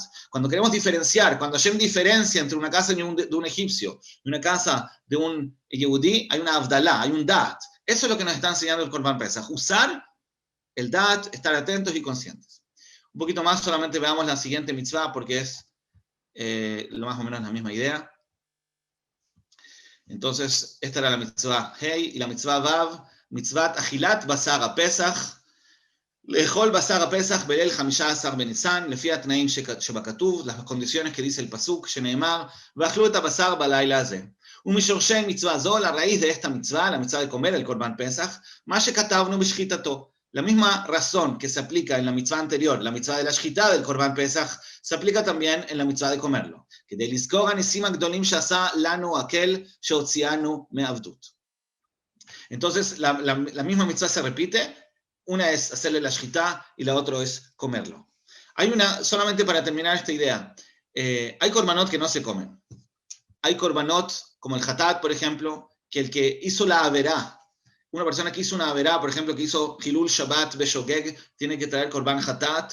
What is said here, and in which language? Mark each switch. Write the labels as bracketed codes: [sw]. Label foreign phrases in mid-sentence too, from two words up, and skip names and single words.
[es] Cuando queremos diferenciar, cuando Hashem diferencia entre una casa de un egipcio y una casa de un Yehudí, hay una Abdalá, hay un Da'at. Eso es lo que nos está enseñando el [he] קורבן פסח. [es] Usar el Da'at, estar atentos y conscientes. Un poquito más, solamente veamos la siguiente mitzvah, porque es más o menos la misma idea. Entonces, esta era la mitzvah Hei, y la mitzvah Vav, [he] מצוות אכילת בשר פסח לאכול בשר פסח בליל 15 בניסן לפי התנאים שבכתוב, [es] las condiciones que dice el pasuk, [he] שנאמר ואכלו את הבשר בלילה הזה. ומשורשי מצווה זו, [es] la raíz de esta mitzvah, la mitzvah de comer el [he] קורבן פסח, מה שכתבנו בשחיטתו. [es] La misma razón que se aplica en la mitzvah anterior, la mitzvah de la shchita del [he] קורבן פסח, [es] se aplica también en la mitzvah de comerlo. [he] כדי לזכור הניסים הגדולים שעשה לנו aquel שהוציאנו מעבדות. [es] Entonces, la misma mitzvah se repite, una es hacerle la shchita y la otra es comerlo. Hay una, solamente para terminar esta idea, hay korbanot que no se comen. Hay korbanot, como el hatat, por ejemplo, que el que hizo la averá, una persona que hizo una averá, por ejemplo, que hizo [he] חילול שבת בשוגג, [es] tiene que traer [he] קורבן חטאת.